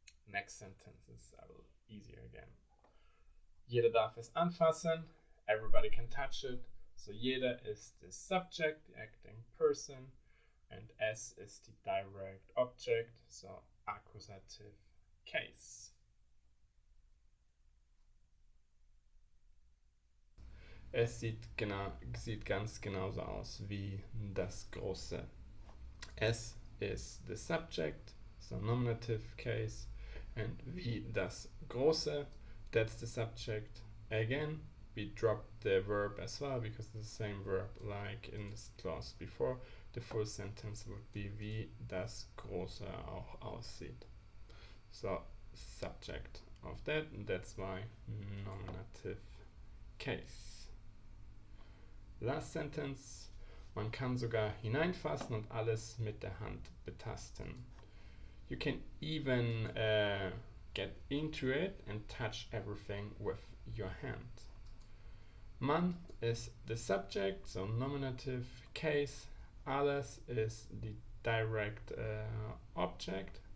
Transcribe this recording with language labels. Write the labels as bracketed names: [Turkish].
[English] Next sentence is a little easier again. [German] Jeder darf es anfassen. [English] Everybody can touch it. So jeder is the subject, the acting person, and es is the direct object, so accusative case. [German] Es sieht ganz genauso aus wie das große. [English] Es is the subject, so nominative case, and [German] wie das große, [English] that's the subject. Again, we dropped the verb as well because it's the same verb like in this clause before. The full sentence would be [German] wie das große auch aussieht. [English] So, subject of that, and that's why nominative case. Last sentence. [German] Man kann sogar hineinfassen und alles mit der Hand betasten. [English] You can even get into it and touch everything with your hand. Man is the subject, so nominative case. Alles is the direct object.